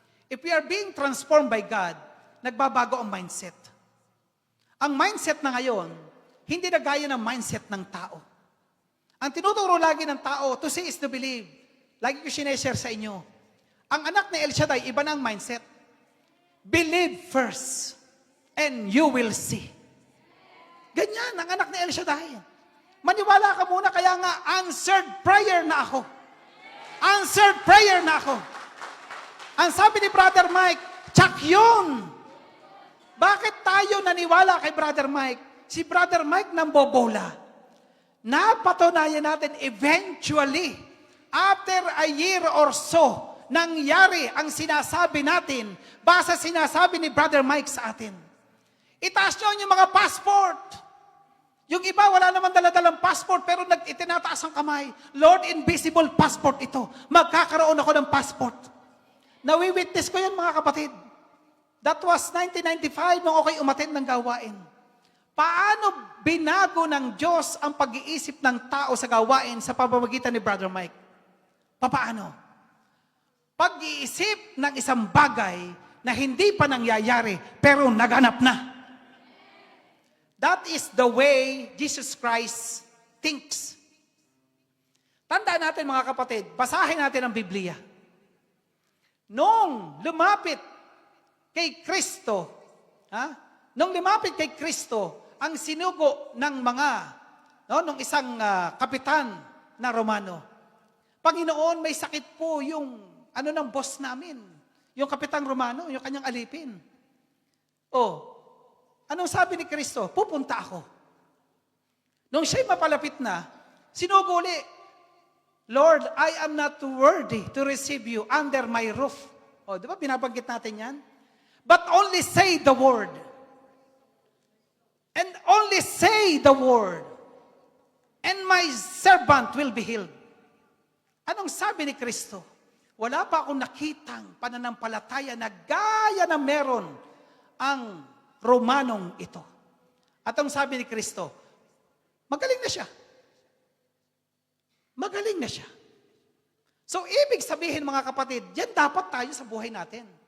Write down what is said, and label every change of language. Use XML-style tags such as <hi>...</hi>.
<en>If we are being transformed by God,</en> <tl>nagbabago ang mindset. Ang mindset na ngayon, hindi na gaya ng mindset ng tao. Ang tinuturo lagi ng tao,</tl> <en>to see is to believe.</en> <tl>Lagi ko sineshare sa inyo. Ang anak ni El Shaddai, iba na ang mindset.</tl> <en>Believe first, and you will see.</en> <tl>Ganyan, ang anak ni El Shaddai. Maniwala ka muna, kaya nga,</tl> <en>answered prayer</en> <tl>na ako.</tl> <en>Answered prayer</en> <tl>na ako. Ang sabi ni Brother Mike, tsak yun. Bakit tayo naniwala kay Brother Mike? Si Brother Mike nambobola. Napatunayan natin eventually,</tl> <en>after a year or so,</en> <tl>nangyari ang sinasabi natin, basta sinasabi ni Brother Mike sa atin. Itaas nyo yung mga passport. Yung iba, wala naman daladalang passport, pero itinataas ang kamay.</tl> <en>Lord, invisible passport ito.</en> <tl>Magkakaroon ako ng passport. Nawi-witness ko yan, mga kapatid.</tl> <en>That was 1995</en> <tl>nung ako'y umattend ng gawain. Paano binago ng Diyos ang pag-iisip ng tao sa gawain sa pamamagitan ni Brother Mike? Paano? Pag-iisip ng isang bagay na hindi pa nangyayari, pero naganap na.</tl> <en>That is the way Jesus Christ thinks.</en> <tl>Tandaan natin mga kapatid, basahin natin ang Biblia. Nung lumapit kay Kristo, nung lumapit kay Kristo, ang sinugo ng nung isang kapitan na Romano. Panginoon, may sakit po yung ng boss namin. Yung kapitang Romano, yung kanyang alipin. Anong sabi ni Kristo? Pupunta ako. Nung siya'y mapalapit na, sinuguli,</tl> <en>Lord, I am not worthy to receive you under my roof.</en> <tl>Di ba binabanggit natin yan?</tl> <en>But only say the word. And only say the word. And my servant will be healed.</en> <tl>Anong sabi ni Kristo? Wala pa akong nakitang pananampalataya na gaya na meron ang Romanong ito. At ang sabi ni Kristo, magaling na siya. Magaling na siya. So, ibig sabihin mga kapatid, yan dapat tayo sa buhay natin.</tl>